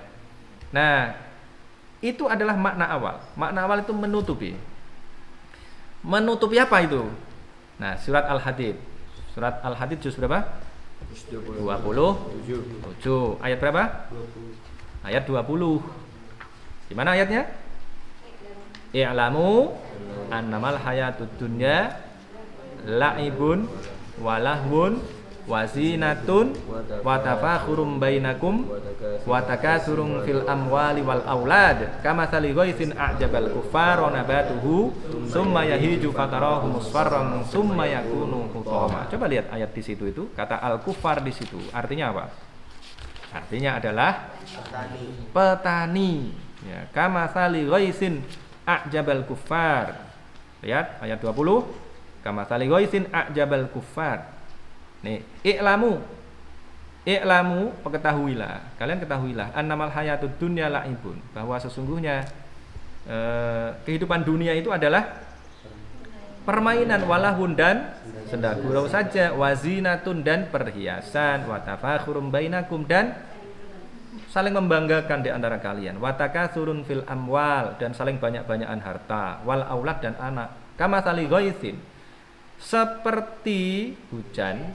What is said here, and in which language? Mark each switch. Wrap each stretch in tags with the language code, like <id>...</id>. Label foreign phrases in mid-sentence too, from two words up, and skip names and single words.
<id>Nah, itu adalah makna awal. Makna awal itu menutupi. Menutupi apa itu? Nah, surat Al-Hadid. Surat Al-Hadid juz berapa? 27. Ayat berapa? 20. Ayat 20. Gimana ayatnya?</id> <ar>اعلموا أنما الحياة الدنيا لعب ولهو وزينة وتفاخر بينكم وتكاثر في الأموال والأولاد كمثل غيث أعجب الكفار نباته ثم يهيج فتراه مصفرا ثم يكون حطاما.</ar> <id>Coba lihat ayat di situ itu, kata al-kuffar di situ artinya apa? Artinya adalah petani.</id> <ar>Ya, كمثل غيث أعجب الكفار.</ar> <id>Lihat ayat 20.</id> <ar>كمثل غيث أعجب الكفار. Nih, اعلموا اعلموا,</ar> <id>ketahuilah, kalian ketahuilah,</id> <ar>أنما الحياة الدنيا لعب,</ar> <id>bahwa sesungguhnya kehidupan dunia itu adalah permainan, walahun dan senda gurau saja, wazinatun dan perhiasan,</id> <ar>وتفاخر بينكم</ar> <id>dan saling membanggakan di antara kalian,</id> <ar>وتكاثر في الأموال</ar> <id>dan saling banyak-banyakan harta,</id> <ar>والأولاد</ar> <id>dan anak,</id> <ar>كمثل غيث,</ar> <id>seperti hujan.</id>